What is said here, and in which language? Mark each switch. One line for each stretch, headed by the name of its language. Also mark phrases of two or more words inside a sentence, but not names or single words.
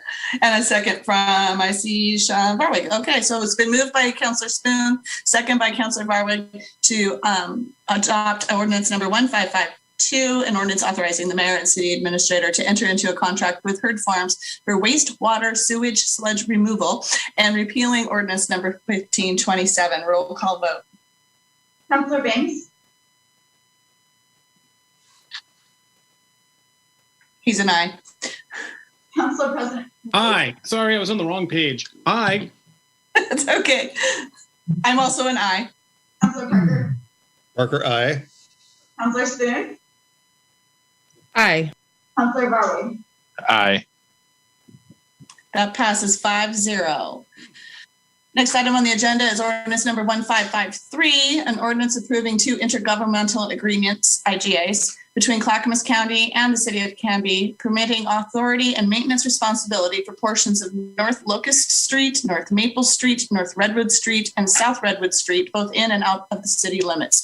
English: And a second from, I see Sean Barwick. Okay, so it's been moved by Councillor Spoon, second by Councillor Barwick to adopt ordinance number 1552, an ordinance authorizing the mayor and city administrator to enter into a contract with Herd Farms for wastewater sewage sludge removal and repealing ordinance number 1527. Roll call vote. Councillor Baines, He's an aye. Council President. Aye. Sorry, I was on the wrong page. Aye. It's okay. I'm also an aye. Councillor Parker, Parker, aye. Councillor Spoon, Aye. Councillor Barwick. Aye. That passes 5-0. Next item on the agenda is ordinance number 1553, an ordinance approving two intergovernmental agreements, IGAs, between Clackamas County and the city of Canby, permitting authority and maintenance responsibility for portions of North Locust Street, North Maple Street, North Redwood Street, and South Redwood Street, both in and out of the city limits.